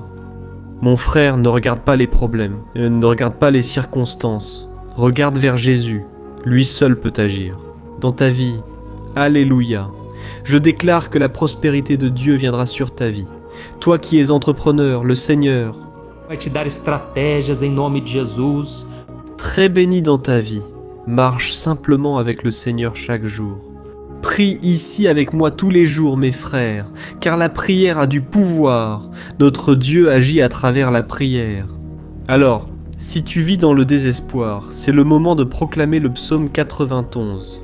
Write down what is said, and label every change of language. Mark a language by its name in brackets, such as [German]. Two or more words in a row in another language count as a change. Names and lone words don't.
[French] Mon frère, ne regarde pas les problèmes, ne regarde pas les circonstances. Regarde vers Jésus, lui seul peut agir. Dans ta vie, Alléluia. Je déclare que la prospérité de Dieu viendra sur ta vie. Toi qui es entrepreneur, le Seigneur [Portuguese] Vai te dar estratégias em nome de Jesus. [French] Très béni dans ta vie, marche simplement avec le Seigneur chaque jour. Prie ici avec moi tous les jours, mes frères, car la prière a du pouvoir. Notre Dieu agit à travers la prière. Alors, si tu vis dans le désespoir, c'est le moment de proclamer le psaume 91.